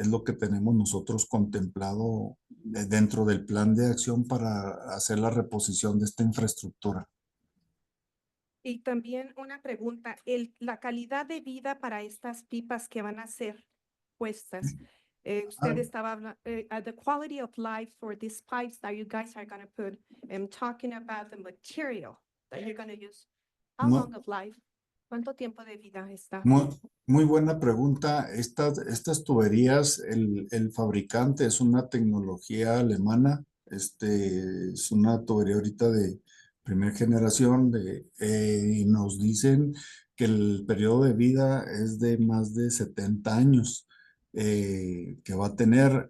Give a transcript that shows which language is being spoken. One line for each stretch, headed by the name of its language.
Spanish: Es lo que tenemos nosotros contemplado dentro del plan de acción para hacer la reposición de esta infraestructura. Y también una pregunta, la calidad de vida para estas pipas que van a ser puestas. Usted estaba hablando,
English: the quality of life for these pipes that you guys are going to put, and talking about the material that you're going to use. How
Spanish: No.
English: long of life?
Spanish: ¿Cuánto tiempo de vida está? Muy buena pregunta. Estas tuberías, el fabricante es una tecnología alemana. Es una tubería ahorita de primera generación y nos dicen que el periodo de vida es de más de 70 años que va a tener.